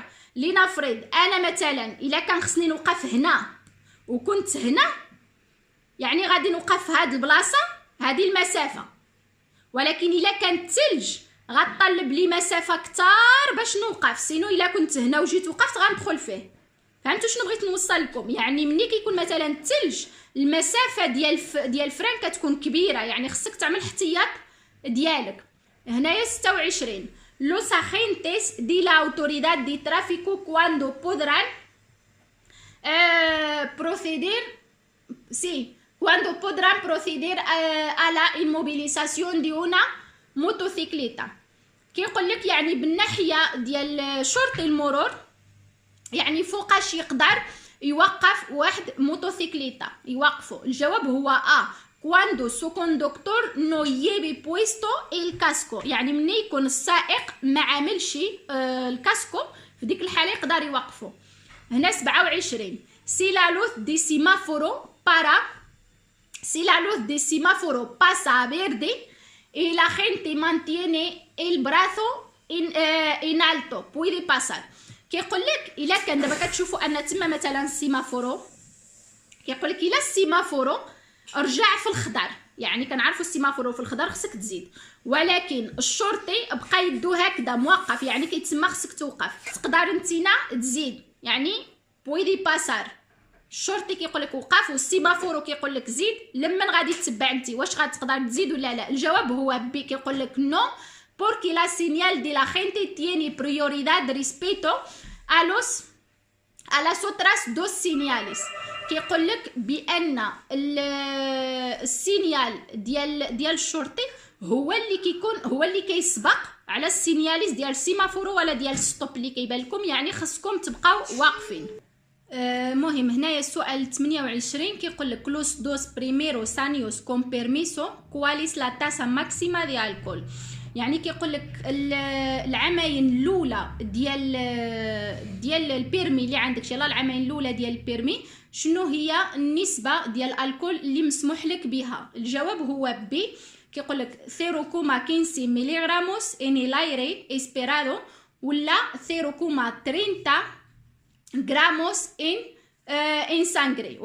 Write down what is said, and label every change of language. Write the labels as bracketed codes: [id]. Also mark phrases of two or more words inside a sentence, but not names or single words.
[ar] لنفرض انا مثلا الا كان خصني نوقف هنا وكنت هنا، يعني غادي نوقف في هاد البلاصه هذه المسافه، ولكن الا كان الثلج غطلب لي مسافه كتار باش نوقف، سينو الا كنت هنا وجيت وقفت غندخل فيه. فهمتوا شنو بغيت نوصل لكم؟ يعني ملي كيكون مثلا الثلج المسافه ديال الفرين كتكون كبيره، يعني خصك تعمل احتياط ديالك. [es] هنايا 26 los agentes de la autoridad de tráfico cuando podrán proceder a la inmovilización de una motocicleta. [ar] كيقول لك يعني بالناحيه ديال شرطي المرور، يعني فوقاش يقدر يوقف واحد موتوسيكليتا يوقفوا. الجواب هو [es] cuando su conductor no lleve puesto el casco، [ar] يعني ملي يكون السائق ما عاملش الكاسكو في ديك الحاله يقدر يوقفوا. [es] هنا 27 si la luz de semáforo para Si la luz de semáforo pasa a verde y la gente mantiene el brazo en alto puede pasar. [ar] كيقول لك الا كان دابا كتشوفوا ان تما مثلا السيمافورو، كيقول لك الا السيمافورو رجع في الخضر، يعني كنعرفوا السيمافورو في الخضر خصك تزيد، ولكن الشرطي بقى يدو هكذا موقف، يعني كيتسمى خصك توقف، تقدر انتينا تزيد، يعني [es] puede pasar. [ar] الشرطي كيقول لك وقف والسيمافورو كيقول لك زيد، لمن غادي تتبع انت واش غتقدر تزيد ولا لا؟ الجواب هو بي، كيقول لك نو [es] porque la señal de la gente tiene prioridad respecto a las otras dos señales. [ar] كيقول لك بان السينيال ديال الشرطي هو اللي كيكون هو اللي كيسبق على السينياليز ديال السيمافورو ولا ديال الستوب اللي كيبان لكم، يعني خصكم تبقاو واقفين. مهم هنايا السؤال 28 كيقول لك [es] los dos primeros años con permiso cuál es la tasa máxima de alcohol. [ar] يعني كيقول لك العامين الاولى ديال البيرمي اللي عندك، يلاه العامين الاولى ديال البيرمي شنو هي النسبه ديال الكحول اللي مسموح لك بها؟ الجواب هو بي، كيقول لك [es] 0.15 miligramos en el aire espirado ولا 0.30 gramos en sangre.